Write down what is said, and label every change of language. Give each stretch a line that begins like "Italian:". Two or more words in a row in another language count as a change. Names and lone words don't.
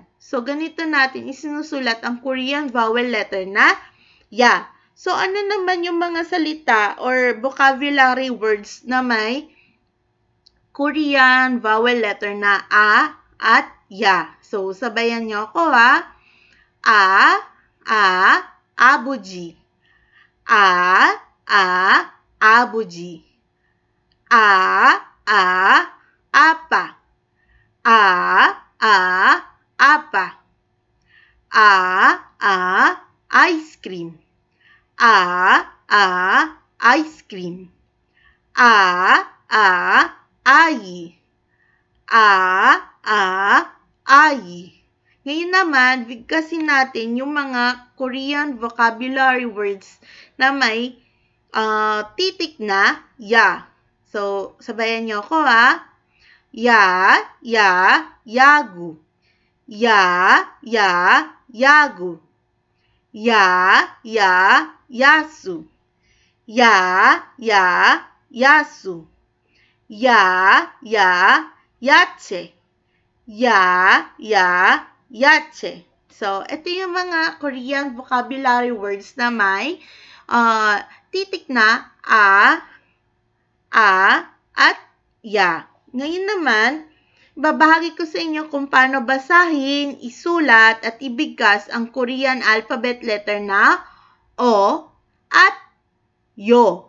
Filipino: So, ganito natin isinusulat ang
English: Korean vowel letter
Filipino: na Ya. So, ano naman yung mga salita or
English: vocabulary words
Filipino: na may
English: Korean vowel letter
Filipino: na A at Ya? So, sabayan nyo ako ha.
Korean: 아버지. 아버지. 아빠. 아빠. 아이스크림. 아이스크림. 아이. 아이.
Filipino: Ngayon naman, bigkasin natin yung mga
English: Korean vocabulary words
Filipino: na may titik na Ya. So, sabayan nyo ako ha.
Korean: 야구. 야구. 야수. 야수. 야채. 야채.
Filipino: So, ito yung mga
English: Korean vocabulary words
Filipino: na may titik na A at Ya. Ngayon naman, babahagi ko sa inyo kung paano basahin, isulat at ibigkas ang
English: Korean alphabet letter
Filipino: na O at Yo.